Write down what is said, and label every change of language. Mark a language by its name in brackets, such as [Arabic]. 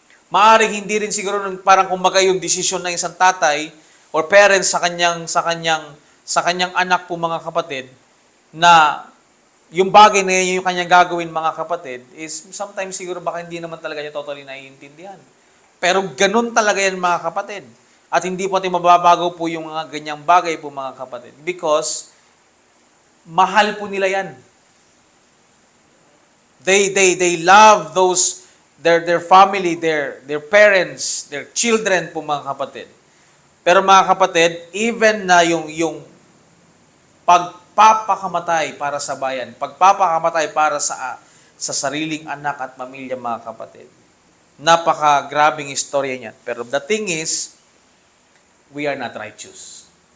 [Filipino] Maaring hindi rin siguro parang kumbaga yung desisyon ng isang tatay or parents sa kanyang anak po mga kapatid, na yung bagay na yun yung kanyang gagawin mga kapatid is sometimes siguro baka hindi naman talaga niya totally naiintindihan. Pero ganun talaga yan mga kapatid. At hindi po natin mababago po yung mga ganyang bagay po mga kapatid. Because mahal po nila yan. [English] They love their family, their parents, their children po mga kapatid. [Filipino] Pero mga kapatid, even na yung pagpapakamatay para sa bayan, pagpapakamatay para sa sariling anak at pamilya mga kapatid. Napaka-grabing istorya niyan. [English] Pero the thing is, we are not righteous.